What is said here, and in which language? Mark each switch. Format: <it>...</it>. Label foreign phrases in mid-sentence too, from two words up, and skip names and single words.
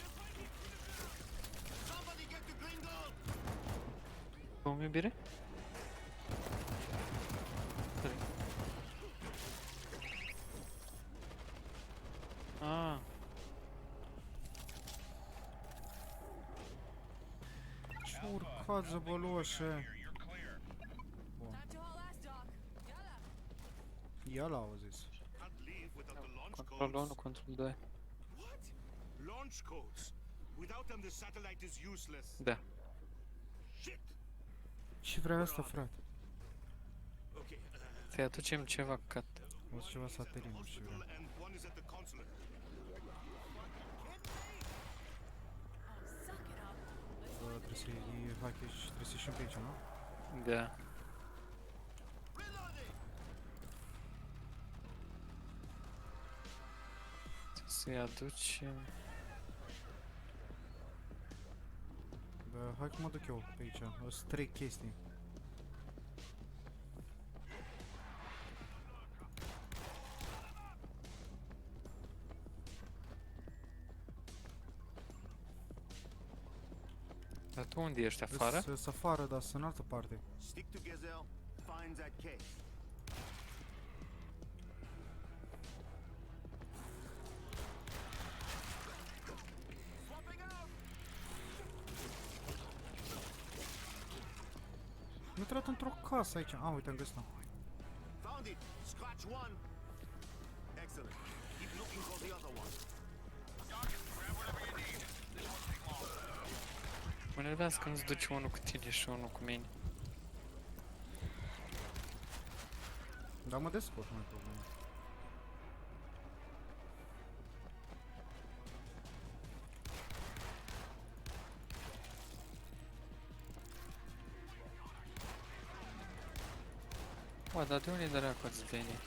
<ro>Cum, iubire? Ah, Ce urcat, zăbăloșe.</ro> <en>Time to haul ass, Doc. Yalla.</en> <ro>Ia l-a auzit.</ro> <en>Can't leave without the launch control 1, codes. control 2. What? Launch codes. Without them, the satellite is useless.</en> <ro>Da.</ro> <en>Shit.</en> <ro>Ce vrea asta, frate?</ro> <en>Okay.</en> <ro>Să-i aducem ceva cat. O să ceva satelit, nu știu ce vrea.</ro> <en>Hospital and one is at the consulate. Suck it up.</en> <ro>Bă, trebuie să iei package, trebuie să ieșim pe aici, nu? Da. Să-i aducem... Bă, hai că mă duc eu pe aici, sunt 3 chestii. Dar tu unde ești? Afară? Sunt afară, dar sunt în altă parte.</ro> <en>Stick to Gazelle. Find that case.</en> <ro>Am intrat într-o casă aici. A, uite, am găsit-o.</ro> <en>Found it. Scratch one. Excellent. Keep looking for the other one.</en> <ro>Mă nervează când îți duce unul cu tine și unul cu mine. Dar mă descurc, nu e problemă. Bă, dar de unde dracu ați venit?</ro>